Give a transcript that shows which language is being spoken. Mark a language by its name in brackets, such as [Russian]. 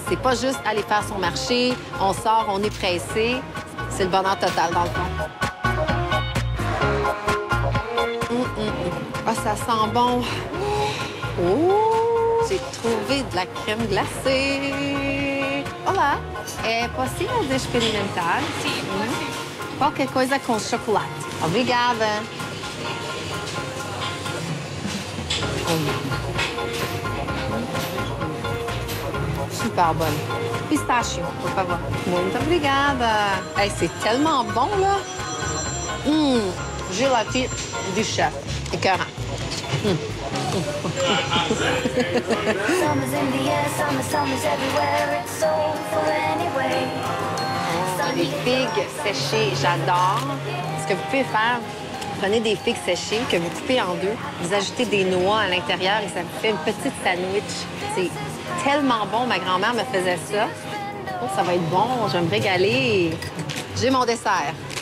[French] C'est pas juste aller faire son marché, on sort, on est pressé. C'est le bonheur total, dans le fond. Ah, ça sent bon. Oh! J'ai trouvé de la crème glacée. [Portuguese] Olá, posso experimentar? Sim, pode. Qualquer coisa com chocolate. Obrigada. [French] Super bonne. [Portuguese] Pistachio, por favor. Muito obrigada. [French] Hey, c'est tellement bon, là. Gelati du chef. Écœurant. [English] Summer's in the air, summer's everywhere. It's soulful anyway. [French] Les figues séchées, j'adore. Ce que vous pouvez faire, prenez des figues séchées que vous coupez en deux, vous ajoutez des noix à l'intérieur et ça vous fait une petite sandwich. C'est tellement bon. Ma grand-mère me faisait ça. Oh, ça va être bon. Je vais me régaler. J'ai mon dessert.